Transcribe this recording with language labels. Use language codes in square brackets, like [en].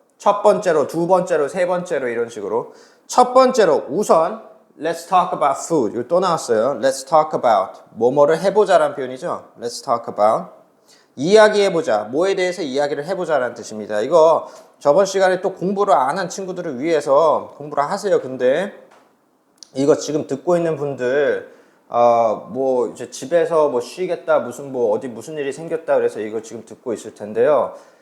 [ko] 첫 번째로, 두 번째로, 세 번째로 이런 식으로. 첫 번째로 우선 [en] Let's talk about food. [ko] 이거 또 나왔어요. [en] Let's talk about. [ko] 뭐뭐를 해보자라는 표현이죠. [en] Let's talk about. [ko] 이야기해보자. 뭐에 대해서 이야기를 해보자라는 뜻입니다. 이거 저번 시간에 또 공부를 안 한 친구들을 위해서 공부를 하세요. 근데 이거 지금 듣고 있는 분들 뭐 이제 집에서 뭐 쉬겠다 무슨 뭐 어디 무슨 일이 생겼다 그래서 이거 지금 듣고 있을 텐데요.